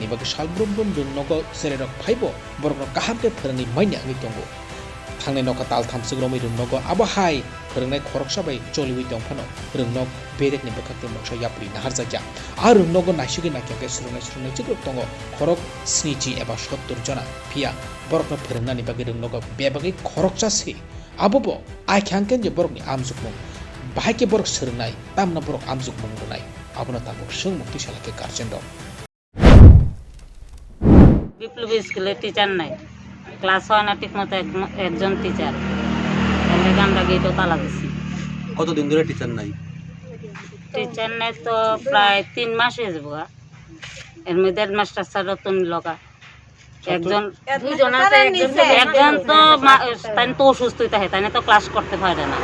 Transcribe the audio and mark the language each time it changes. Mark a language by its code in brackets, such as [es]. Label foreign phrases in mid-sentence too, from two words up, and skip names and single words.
[trp] बागै सालब्रुम रोंनक चेरायरक फाइबो बरकनो काहामके फोरोंनाय माइना आंनि दंगो थांनाय नखताल थामसुक रमै रोंनक आबाहाय फोरोंनाय खरकसा बाय चलिवि दंफानो रोंनक बेरेकनि बखाक्ते मक्सा याप्रि नाहारजाग्या आ रोंनक नायसुगै नाख्याके सुरुनाय जिग्रक दंगो खरक 60 एबा 70 जना फिया बरकनो फोरोंनायनि बागै रोंनक बेबागै खरकसासे आबोबो आख्यांकेन जे बरकनि आमजुक मुं बाहायके बरक सोरनाय तामना बरक आमजुक मुं रुनाय आबनो ताबो सों मुक्ति सालाके गार्जेन दं [bn] বিপ্লবী স্কুলে টিচার নাই ক্লাস হয় না ঠিক মতো একজন টিচার এর আমরা গেটও তালা দিছি কতদিন ধরে টিচার নাই তো প্রায় 3 মাস হয়ে যাবো এর মধ্যে হেডমাস্টার স্যার রতন লগা একজন দুইজন আছে একজন তো তাই তো অসুস্থ হইতে হয় তাই তো ক্লাস করতে পারে না